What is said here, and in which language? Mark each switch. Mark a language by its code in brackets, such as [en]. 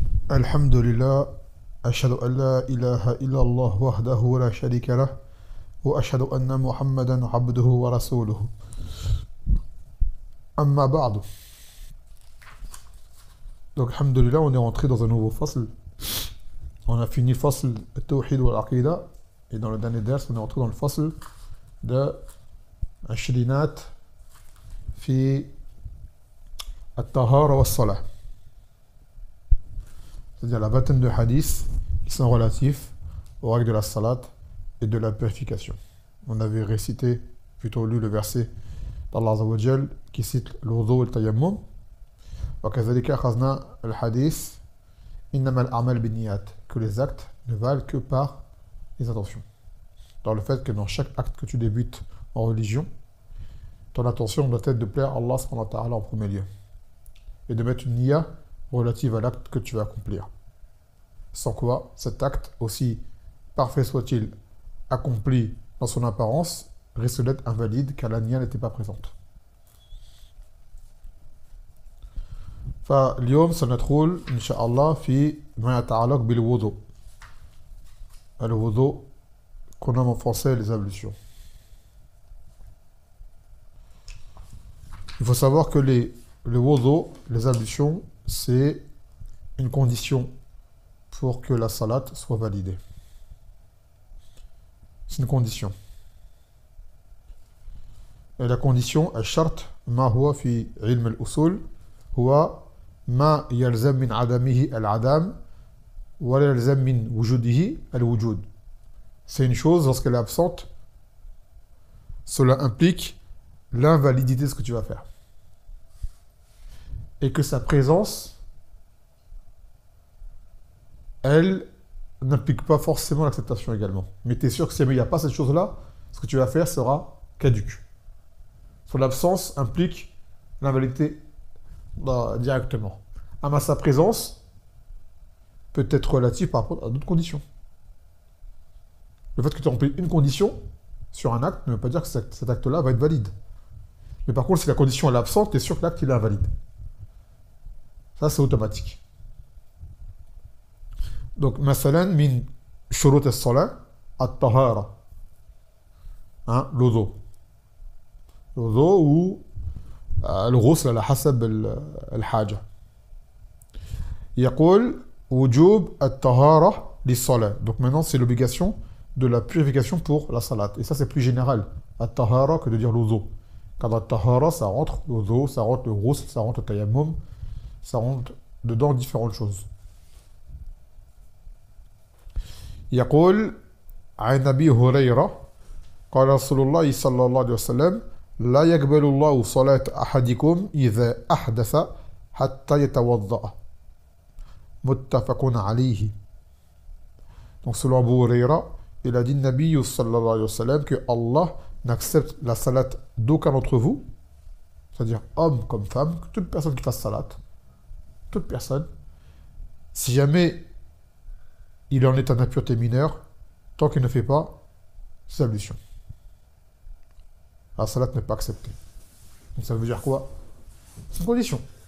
[ar] الحمد لله أشهد أن لا إله إلا الله وحده لا شريك له وأشهد أن محمدا عبده ورسوله أما بعد. [fr] Donc, alhamdulillah, on est rentré dans un nouveau fasl. On a fini fasl al-tawhid wa al-aqida. Et dans le dernier ders, on est rentré dans le fasl de ashrinat fi al-tahara wa al-salah. C'est-à-dire la vingtaine de hadiths qui sont relatifs aux règles de la salat et de la purification. On avait récité, plutôt lu le verset d'Allah Azza wa Jal qui cite l'wudu et le tayammum. [ar] وكذلك أخذنا الحديث إنما الأعمال بالنيات, [fr] que les actes ne valent que par les intentions. Dans le fait que dans chaque acte que tu débutes en religion, ton intention doit être de plaire à Allah subhanahu wa ta'ala en premier lieu et de mettre une niya relative à l'acte que tu vas accomplir. Sans quoi, cet acte, aussi parfait soit-il, accompli dans son apparence, risque d'être invalide car la niya n'était pas présente. [ar] فاليوم سندخل إن شاء الله في ما يتعلق بالوضوء. [fr] الوضوء qu'on nomme en français les ablutions. Il faut savoir que le wudu, les ablutions, c'est une condition pour que la salat soit validée. C'est une condition. Et la condition, [ar] الشرط ما هو في علم الأصول هو ما يلزم من عدمه العدم ولا يلزم من وجوده الوجود. [fr] C'est une chose, lorsqu'elle est absente, cela implique l'invalidité de ce que tu vas faire. Et que sa présence, elle n'implique pas forcément l'acceptation également. Mais tu es sûr que si il n'y a pas cette chose-là, ce que tu vas faire sera caduque. Son absence implique l'invalidité directement. Mais sa présence peut être relative par rapport à d'autres conditions. Le fait que tu remplis une condition sur un acte ne veut pas dire que cet acte-là va être valide. Mais par contre, si la condition est absente, tu es sûr que l'acte il est invalide. Ça, c'est automatique. [ar] Donc, مثلا من شروط الصلاة الطهارة. الوضوء. الوضوء ou الغسل على حسب الحاجة. يقول وجوب الطهارة للصلاة. [fr] Donc maintenant, c'est l'obligation de la purification pour la salat. Et ça, c'est plus général. At-tahara que de dire l'ozo. Car dans at-tahara, ça rentre l'ozo, ça rentre le ghusl, ça rentre le tayammum, ça rentre dedans différentes choses. [ar] يقول عن أبي هريرة قال رسول الله صلى الله عليه وسلم لا يقبل الله صلاة أحدكم إذا أحدث حتى يتوضأ متفق عليه. [fr] Donc selon Abu Huraira, il a dit Nabi sallallahu alayhi wa sallam que Allah n'accepte la salat d'aucun d'entre vous, c'est-à-dire homme comme femme, toute personne qui fasse salat, toute personne, si jamais il en est en impureté mineure, tant qu'il ne fait pas ses ablutions. La salat n'est pas acceptée. Donc ça veut dire quoi? C'est une condition.